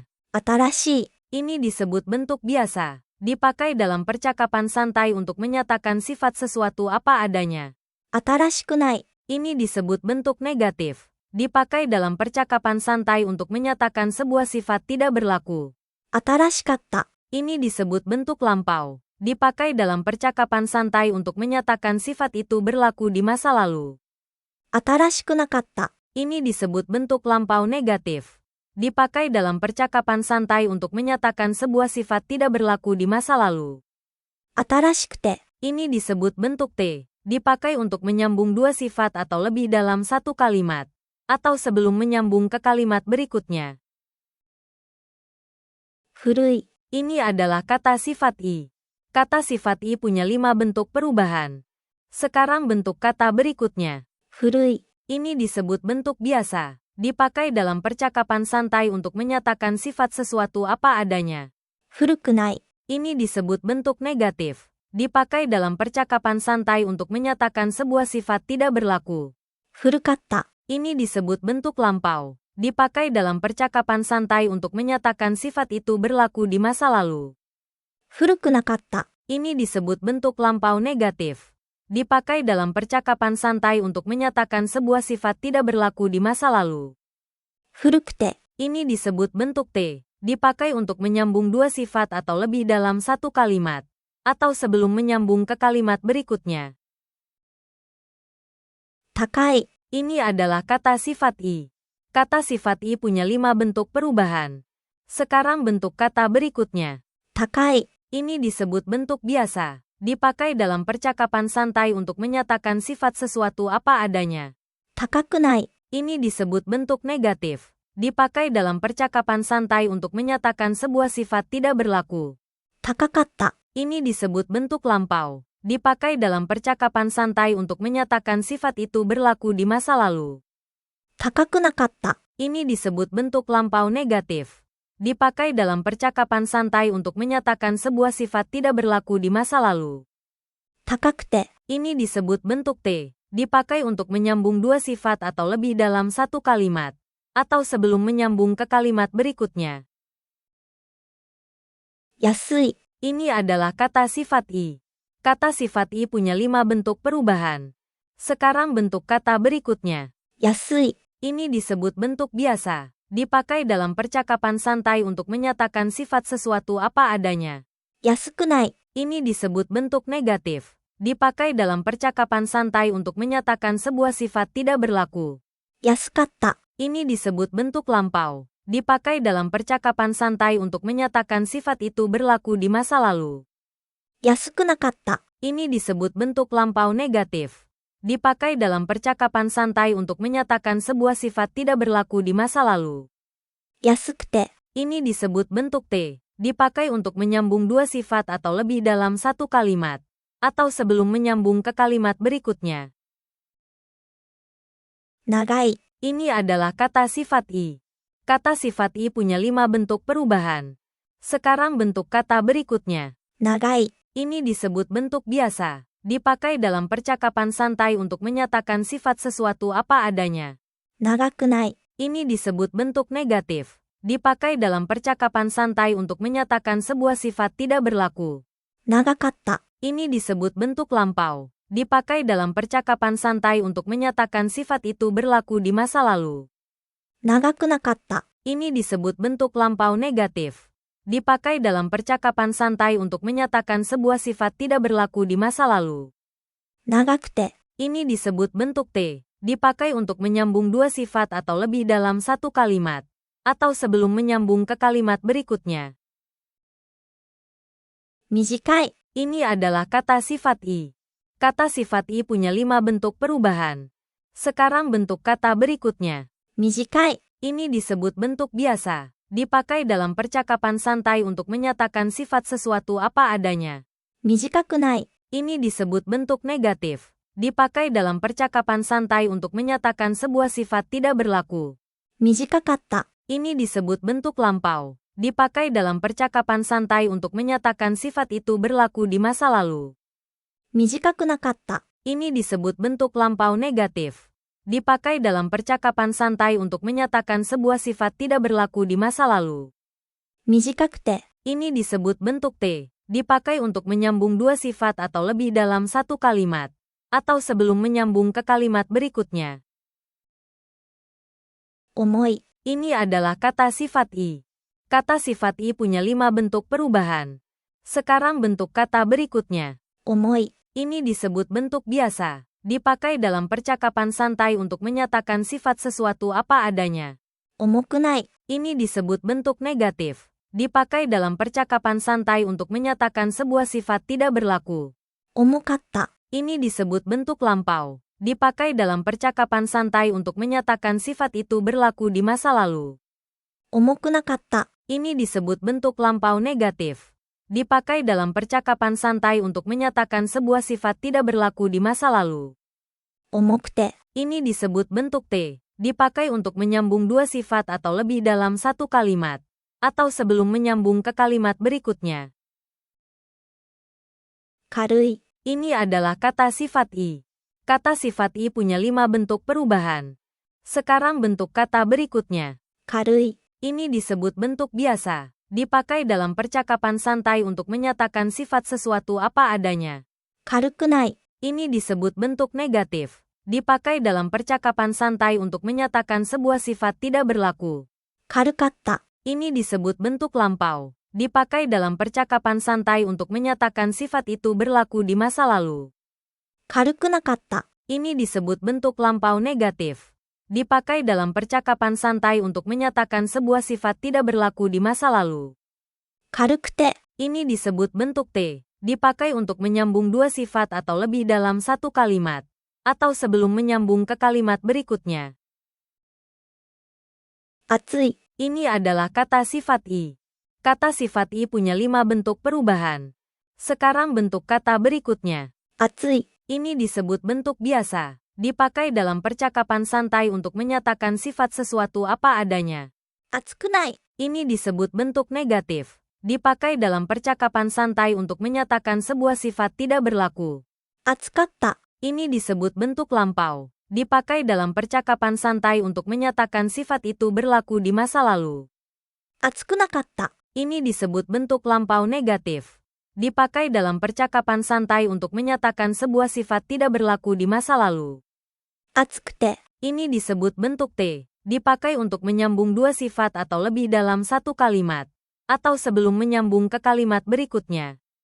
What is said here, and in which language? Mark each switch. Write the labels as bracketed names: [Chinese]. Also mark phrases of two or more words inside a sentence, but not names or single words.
[Japanese] 新しい、 [Indonesian] Ini disebut bentuk biasa. Dipakai dalam percakapan santai untuk menyatakan sifat sesuatu apa adanya. [Japanese] 新しくない、 [Indonesian] Ini disebut bentuk negatif. Dipakai dalam percakapan santai untuk menyatakan sebuah sifat tidak berlaku. [Japanese] 新しかった、 [Indonesian] Ini disebut bentuk lampau. Dipakai dalam percakapan santai untuk menyatakan sifat itu berlaku di masa lalu. [Japanese] 新しくなかった、 [Indonesian] Ini disebut bentuk lampau negatif. Dipakai dalam percakapan santai untuk menyatakan sebuah sifat tidak berlaku di masa lalu. [Japanese] 新しくて、 [Indonesian] Ini disebut bentuk T. Dipakai untuk menyambung dua sifat atau lebih dalam satu kalimat. Atau sebelum menyambung ke kalimat berikutnya. [Japanese] 古い、 [Indonesian] Ini adalah kata sifat I. Kata sifat I punya 5 bentuk perubahan. Sekarang bentuk kata berikutnya. [Japanese] 古い、 [Indonesian] Ini disebut bentuk biasa. Dipakai dalam percakapan santai untuk menyatakan sifat sesuatu apa adanya. [Japanese] 古くない、 [Indonesian] Ini disebut bentuk negatif. Dipakai dalam percakapan santai untuk menyatakan sebuah sifat tidak berlaku. [Japanese] 古かった、 [Indonesian] Ini disebut bentuk lampau. Dipakai dalam percakapan santai untuk menyatakan sifat itu berlaku di masa lalu. [Japanese] 古くなかった、 [Indonesian] Ini disebut bentuk lampau negatif. Dipakai dalam percakapan santai untuk menyatakan sebuah sifat tidak berlaku di masa lalu. [Japanese] 古くて、 [Indonesian] Ini disebut bentuk T. Dipakai untuk menyambung dua sifat atau lebih dalam satu kalimat. Atau sebelum menyambung ke kalimat berikutnya. [Japanese] 高い、 [Indonesian] Ini adalah kata sifat I. Kata sifat I punya 5 bentuk perubahan. Sekarang bentuk kata berikutnya. [Japanese] 高い、 [Indonesian] Ini disebut bentuk biasa. Dipakai dalam percakapan santai untuk menyatakan sifat sesuatu apa adanya. [Japanese] 高くない、 [Indonesian] Ini disebut bentuk negatif. Dipakai dalam percakapan santai untuk menyatakan sebuah sifat tidak berlaku. [Japanese] 高かった、 [Indonesian] Ini disebut bentuk lampau. Dipakai dalam percakapan santai untuk menyatakan sifat itu berlaku di masa lalu. [Japanese] 高くなかった、 [Indonesian] Ini disebut bentuk lampau negatif. Dipakai dalam percakapan santai untuk menyatakan sebuah sifat tidak berlaku di masa lalu. [Japanese] 高くて、 [Indonesian] Ini disebut bentuk T. Dipakai untuk menyambung dua sifat atau lebih dalam satu kalimat. Atau sebelum menyambung ke kalimat berikutnya. [Japanese] 安い、 [Indonesian] Ini adalah kata sifat I. Kata sifat I punya 5 bentuk perubahan. Sekarang bentuk kata berikutnya. [Japanese] 安い、 [Indonesian] Ini disebut bentuk biasa. Dipakai dalam percakapan santai untuk menyatakan sifat sesuatu apa adanya. [Japanese] 安くない、 [Indonesian] Ini disebut bentuk negatif. Dipakai dalam percakapan santai untuk menyatakan sebuah sifat tidak berlaku. [Japanese] 安かった、 [Indonesian] Ini disebut bentuk lampau. Dipakai dalam percakapan santai untuk menyatakan sifat itu berlaku di masa lalu. [Japanese] 安くなかった、 [Indonesian] Ini disebut bentuk lampau negatif. Dipakai dalam percakapan santai untuk menyatakan sebuah sifat tidak berlaku di masa lalu. [Japanese] 安くて、 [Indonesian] Ini disebut bentuk T. Dipakai untuk menyambung dua sifat atau lebih dalam satu kalimat. Atau sebelum menyambung ke kalimat berikutnya. [Japanese] 長い、 [Indonesian] Ini adalah kata sifat I. Kata sifat I punya 5 bentuk perubahan. Sekarang bentuk kata berikutnya. [Japanese] 長い、 [Indonesian] Ini disebut bentuk biasa. Dipakai dalam percakapan santai untuk menyatakan sifat sesuatu apa adanya. [Japanese] 長くない、 [Indonesian] Ini disebut bentuk negatif. Dipakai dalam percakapan santai untuk menyatakan sebuah sifat tidak berlaku. [Japanese] 長かった、 [Indonesian] Ini disebut bentuk lampau. Dipakai dalam percakapan santai untuk menyatakan sifat itu berlaku di masa lalu. [Japanese] 長くなかった、 [Indonesian] Ini disebut bentuk lampau negatif. Dipakai dalam percakapan santai untuk menyatakan sebuah sifat tidak berlaku di masa lalu. [Japanese] 長くて、 [Indonesian] Ini disebut bentuk T. Dipakai untuk menyambung dua sifat atau lebih dalam satu kalimat. Atau sebelum menyambung ke kalimat berikutnya. [Japanese] 短い、 [Indonesian] Ini adalah kata sifat I. Kata sifat I punya 5 bentuk perubahan. Sekarang bentuk kata berikutnya. [Japanese] 短い、 [Indonesian] Ini disebut bentuk biasa. Dipakai dalam percakapan santai untuk menyatakan sifat sesuatu apa adanya. [Japanese] 短くない、 [Indonesian] Ini disebut bentuk negatif. Dipakai dalam percakapan santai untuk menyatakan sebuah sifat tidak berlaku. [Japanese] 短かった、 [Indonesian] Ini disebut bentuk lampau. Dipakai dalam percakapan santai untuk menyatakan sifat itu berlaku di masa lalu. [Japanese] 短くなかった、 [Indonesian] Ini disebut bentuk lampau negatif. Dipakai dalam percakapan santai untuk menyatakan sebuah sifat tidak berlaku di masa lalu. [Japanese] 短くて、 [Indonesian] Ini disebut bentuk T. Dipakai untuk menyambung dua sifat atau lebih dalam satu kalimat. Atau sebelum menyambung ke kalimat berikutnya. [Japanese] 重い、 [Indonesian] Ini adalah kata sifat I. Kata sifat I punya 5 bentuk perubahan. Sekarang bentuk kata berikutnya. [Japanese] 重い、 [Indonesian] Ini disebut bentuk biasa. Dipakai dalam percakapan santai untuk menyatakan sifat sesuatu apa adanya. [Japanese] 重くない、 [Indonesian] Ini disebut bentuk negatif. Dipakai dalam percakapan santai untuk menyatakan sebuah sifat tidak berlaku. [Japanese] 重かった、 [Indonesian] Ini disebut bentuk lampau. Dipakai dalam percakapan santai untuk menyatakan sifat itu berlaku di masa lalu. [Japanese] 重くなかった、 [Indonesian] Ini disebut bentuk lampau negatif. Dipakai dalam percakapan santai untuk menyatakan sebuah sifat tidak berlaku di masa lalu. [Japanese] 重くて、 [Indonesian] Ini disebut bentuk T. Dipakai untuk menyambung dua sifat atau lebih dalam satu kalimat. Atau sebelum menyambung ke kalimat berikutnya. [Japanese] 軽い、 [Indonesian] Ini adalah kata sifat I. Kata sifat I punya 5 bentuk perubahan. Sekarang bentuk kata berikutnya. [Japanese] 軽い、 [Indonesian] Ini disebut bentuk biasa. Dipakai dalam percakapan santai untuk menyatakan sifat sesuatu apa adanya. [Japanese] 軽くない、 [Indonesian] Ini disebut bentuk negatif. Dipakai dalam percakapan santai untuk menyatakan sebuah sifat tidak berlaku. [Japanese] 軽かった、 [Indonesian] Ini disebut bentuk lampau. Dipakai dalam percakapan santai untuk menyatakan sifat itu berlaku di masa lalu. [Japanese] 軽くなかった、 [Indonesian] Ini disebut bentuk lampau negatif. Dipakai dalam percakapan santai untuk menyatakan sebuah sifat tidak berlaku di masa lalu. [Japanese] 軽くて、 [Indonesian] Ini disebut bentuk T. Dipakai untuk menyambung dua sifat atau lebih dalam satu kalimat. Atau sebelum menyambung ke kalimat berikutnya. [Japanese] 熱い、 [Indonesian] Ini adalah kata sifat I. Kata sifat I punya 5 bentuk perubahan. Sekarang bentuk kata berikutnya. [Japanese] 熱い、 [Indonesian] Ini disebut bentuk biasa. Dipakai dalam percakapan santai untuk menyatakan sifat sesuatu apa adanya. [Japanese] 熱くない、 [Indonesian] Ini disebut bentuk negatif. Dipakai dalam percakapan santai untuk menyatakan sebuah sifat tidak berlaku. [Japanese] 熱かった、 [Indonesian] Ini disebut bentuk lampau. Dipakai dalam percakapan santai untuk menyatakan sifat itu berlaku di masa lalu. [Japanese] 熱くなかった、 [Indonesian] Ini disebut bentuk lampau negatif. Dipakai dalam percakapan santai untuk menyatakan sebuah sifat tidak berlaku di masa lalu. [Japanese] 熱くて、 [Indonesian] Ini disebut bentuk T. Dipakai untuk menyambung dua sifat atau lebih dalam satu kalimat. Atau sebelum menyambung ke kalimat berikutnya.